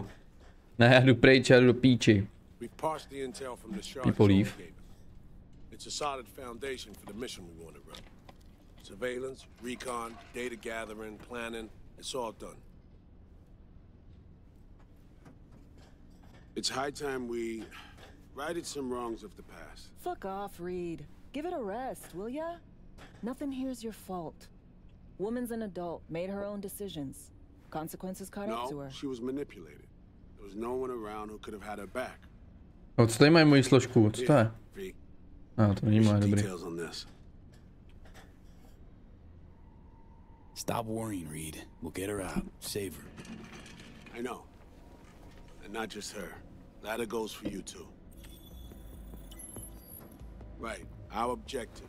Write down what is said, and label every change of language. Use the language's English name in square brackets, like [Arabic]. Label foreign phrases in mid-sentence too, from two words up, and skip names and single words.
[Czech] Ne, já jdu pryč, já jdu do píči. [English] We parsed the intel from the shark. People leave. It's a solid foundation for the mission we want to run. Surveillance, recon, data gathering, planning, it's all done. It's high time we righted some wrongs of the past. Fuck off, Reed. Give it a rest, will ya? Nothing here's your fault. Woman's an adult, made her own decisions. Consequences caught up to her. No, she was manipulated. There was no one around who could have had her back. [Czech] O, co tady mají moji složku? Co to je? No, to není moje, dobrý. [English] Stop worrying, Reed. We'll get her out. Save her. I know. And not just her. That goes for you too. Right. Our objective.